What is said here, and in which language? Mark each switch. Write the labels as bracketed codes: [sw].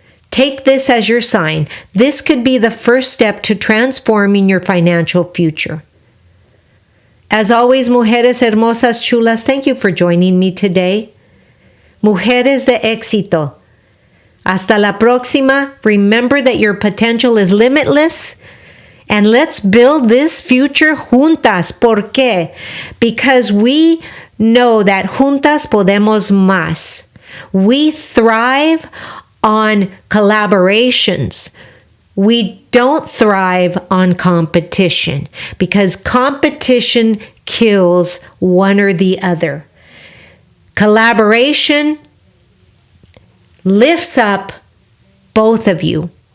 [en] Take this as your sign. This could be the first step to transforming your financial future. As always, [es] mujeres hermosas, chulas, [en] thank you for joining me today. [es] Mujeres de éxito. Hasta la próxima. [en] Remember that your potential is limitless. And let's build this future juntas. [es] ¿Por qué? [en] Because we know that [es] juntas podemos más. [en] We thrive on collaborations. We don't thrive on competition because competition kills one or the other. Collaboration lifts up both of you.